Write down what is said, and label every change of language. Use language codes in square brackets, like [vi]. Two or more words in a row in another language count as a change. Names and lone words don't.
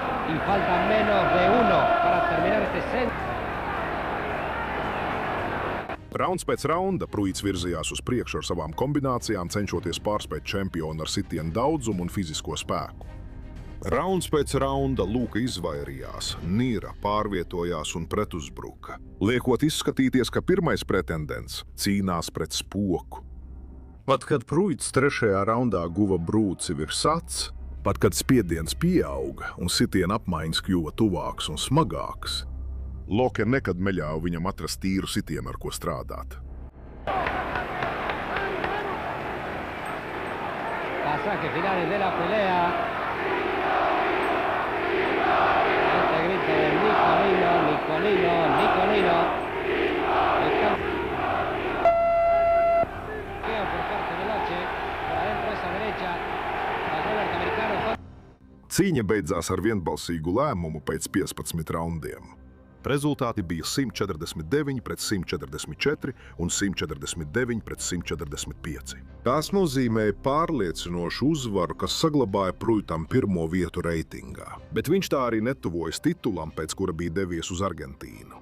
[es] y falta menos de 1 para terminar este set. [lv] Rauns pēc raunda Pruits virzījās uz priekšu ar savām kombinācijām, cenšoties pārspēt čempionu ar sitienu daudzumu un fizisko spēku. Rauns pēc raunda Luka izvairījās, Nīra pārvietojās un pretuzbruka, liekot izskatīties, ka pirmais pretendents cīnās pret spoku. Pat kad Pruits trešajā raundā guva brūci virs acs, pat kad spiediens pieauga un sitiena apmaiņas kļuva tuvāks un smagāks, Loke nekad neļāva viņam atrast tīru sitienu, ar ko strādāt. [es] Pasaje finales de la pelea. Este grito de Nicolino, Nicolino, Nicolino. Por parte de Loche, por adentro esa derecha. Pasó el norteamericano. [lv] Cīņa beidzās ar vienbalsīgu lēmumu pēc 15 raundiem. Rezultāti bija 149-144 un 149-145. Tās nozīmēja pārliecinošu uzvaru, kas saglabāja Pruitam pirmo vietu reitingā, bet viņš tā arī netuvojas titulam, pēc kura bija devies uz Argentīnu.